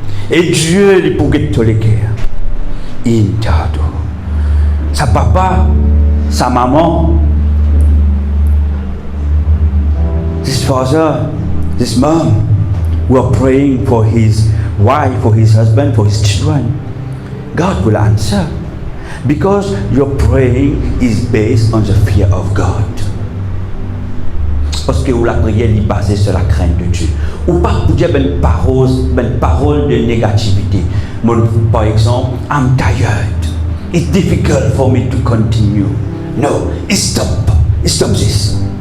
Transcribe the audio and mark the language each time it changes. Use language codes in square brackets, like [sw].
[fr] Et Dieu, il pourrait te le guérir. Intado. Sa papa, sa maman, [en] this father, this mom, who are praying for his wife, for his husband, for his children, God will answer. Because your praying is based on the fear of God. [fr] Parce que la prière est basée sur la crainte de Dieu. Ou pas pour dire une parole de négativité. Par exemple, [en] I'm tired. It's difficult for me to continue. No, stop this.